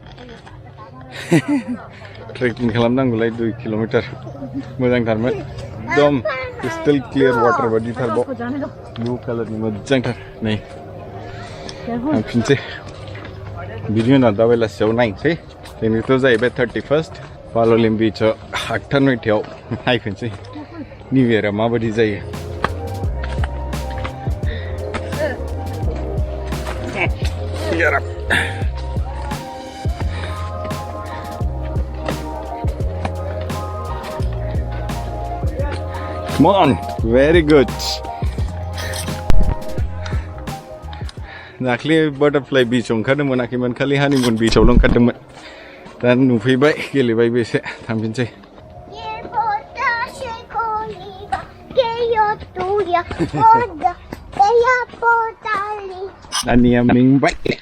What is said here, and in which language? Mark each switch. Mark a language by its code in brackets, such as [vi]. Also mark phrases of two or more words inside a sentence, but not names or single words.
[brx] ट्रेकिं खालामनांगौलाय 2 किलोमीटर मोजांथारमोन एकदम [en] crystal clear water [brx] बायदिथारबाव ब्लू कालारनि मोजांथार नै थांफिनसै बिनि उनाव दा बेलासियाव नायनोसै दिनैथ' जाहैबाय 31st पालोलेम बीचआव 8:00 9:00 नायफिनसै निउ इयारा माबायदि जायो [en] Get up. Come on, very good. [brx] दाख्लै बटरफ्लाई बीचआव ओंखारनो मोनाखैमोन खालि हानिमुन बीचआवल' ओंखारदोंमोन दा नुफैबाय गेलेबायबो एसे थांफिनसै Nania मेंबाय